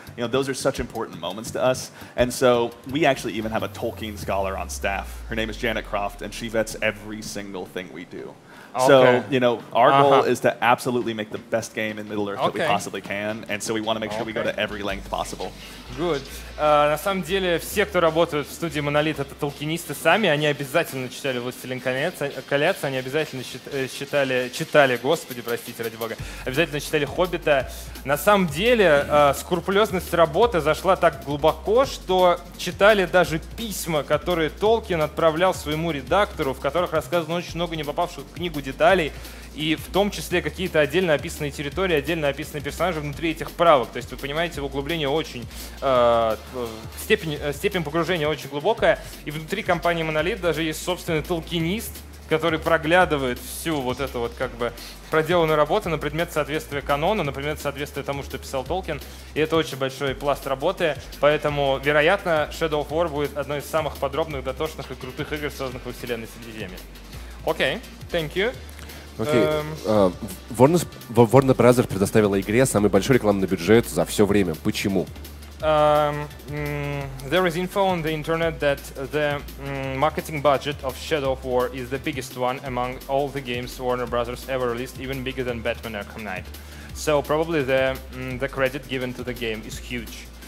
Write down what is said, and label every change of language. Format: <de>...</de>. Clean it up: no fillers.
<en>You know, those are such important moments to us. And so we actually even have a Tolkien scholar on staff. Her name is Janet Croft, and she vets every single thing we do. So, you know, our goal is to absolutely make the best game in Middle-earth that we possibly can, and so we want to make sure we go to every length possible. Good.</en> <ru>На самом деле, все, кто работают в студии Monolith, это толкинисты сами, они обязательно читали «Властелин колец», они обязательно читали, господи, простите, ради бога, обязательно читали «Хоббита». На самом деле, скрупулезность работы зашла так глубоко, что читали даже письма, которые Толкин отправлял своему редактору, в которых рассказано очень много не попавших в книгу деталей, и в том числе какие-то отдельно описанные территории, отдельно описанные персонажи внутри этих правок. То есть вы понимаете, углубление очень, степень погружения очень глубокая, и внутри компании Monolith даже есть собственный толкинист, который проглядывает всю вот эту вот как бы проделанную работу на предмет соответствия канону, на предмет соответствия тому, что писал Толкин. И это очень большой пласт работы, поэтому, вероятно, Shadow of War будет одной из самых подробных, дотошных и крутых игр, созданных во вселенной Средиземья.</ru> <en>Окей, thank you.</en> <ru>Warner Brothers предоставила игре самый большой рекламный бюджет за все время. Почему?</ru> <en>There is info on the internet that the marketing budget of Shadow of War is the biggest one among all the games Warner Brothers ever released, even bigger than Batman Arkham Knight. So probably the credit given to the game is huge.</en>